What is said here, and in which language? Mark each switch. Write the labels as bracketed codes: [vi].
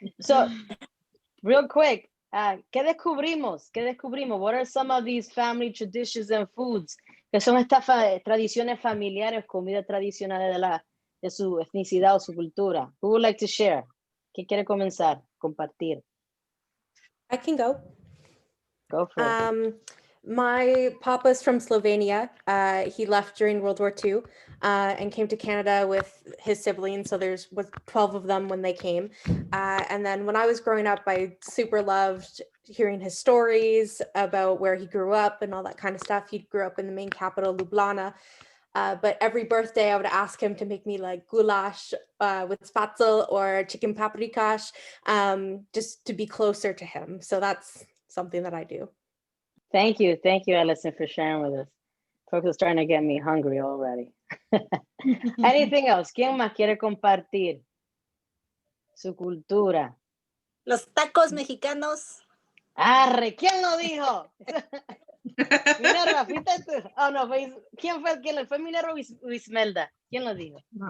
[en] So, real quick, [es] ¿qué descubrimos? ¿Qué descubrimos? [en] What are some of these family traditions and foods? [es] ¿Qué son estas tradiciones familiares, comidas tradicionales de su etnicidad o su cultura? [en] Who would like to share? [es] ¿Quién quiere comenzar? Compartir. [en] I can go. Go for it. My papa's from Slovenia. He left during World War II and came to Canada with his siblings. So was 12 of them when they came. And then when I was growing up, I super loved hearing his stories about where he grew up and all that kind of stuff. He grew up in the main capital, Ljubljana. But every birthday I would ask him to make me like goulash with spatzel or chicken paprikash, just to be closer to him. So that's something that I do. Thank you, Allison, for sharing with us. Folks are starting to get me hungry already. Anything else? [es] ¿Quién más quiere compartir su cultura? Los tacos mexicanos. Arre, ¿quién lo dijo? Minerva, ¿fuiste tú? Oh, no, ¿quién fue Minerva o Ismelda? ¿Quién lo dijo?